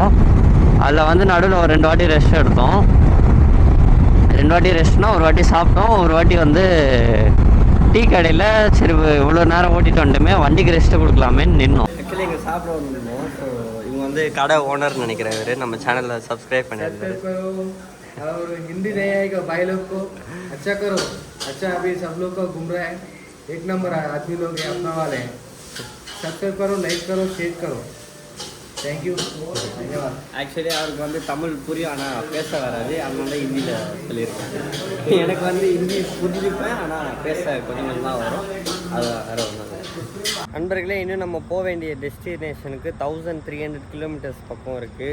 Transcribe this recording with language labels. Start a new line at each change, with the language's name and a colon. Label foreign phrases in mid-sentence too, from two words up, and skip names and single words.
Tamil: அதில் வந்து நடுவில் ஒரு 2 வாட்டி ரெஸ்ட் எடுத்தோம். 2 வாட்டி ரெஸ்ட்னா, ஒரு வாட்டி சாப்பிட்டோம், ஒரு வாட்டி வந்து டீ கடையில் சரி இவ்வளோ நேரம் ஓட்டிட்டு வந்துட்டுமே வண்டிக்கு ரெஸ்ட்டு கொடுக்கலாமேன்னு நின்னோம். ஆக்சுவலி இங்கே சாப்பிட வந்துருந்தோம். ஸோ இவங்க வந்து கடை ஓனர்னு நினைக்கிறவர், நம்ம சேனலில் சப்ஸ்கிரைப் பண்ணியிருக்காரு.
Hindi: और हिंदी नहीं आएगा भाई लोग को अच्छा करो. अच्छा अभी सब लोग को घूम रहा है. एक नंबर आदमी लोग हैं, अपना वाले हैं. सब्सक्राइब करो, लाइक करो, शेयर करो.
English: thank you, धन्यवाद.
Tamil: ஆக்சுவலி அவருக்கு வந்து தமிழ் புரியும், ஆனால் பேச வராது. அதனால ஹிந்தியில் சொல்லியிருக்காங்க. எனக்கு வந்து ஹிந்தி புரிஞ்சுப்பேன், ஆனால் பேச கொஞ்சம் நல்லா வரும். அது வேறு ஒன்றும் இல்லை. நண்பர்களே, இன்னும் நம்ம போக வேண்டிய டெஸ்டினேஷனுக்கு 1300 கிலோமீட்டர்ஸ் பக்கம் இருக்குது.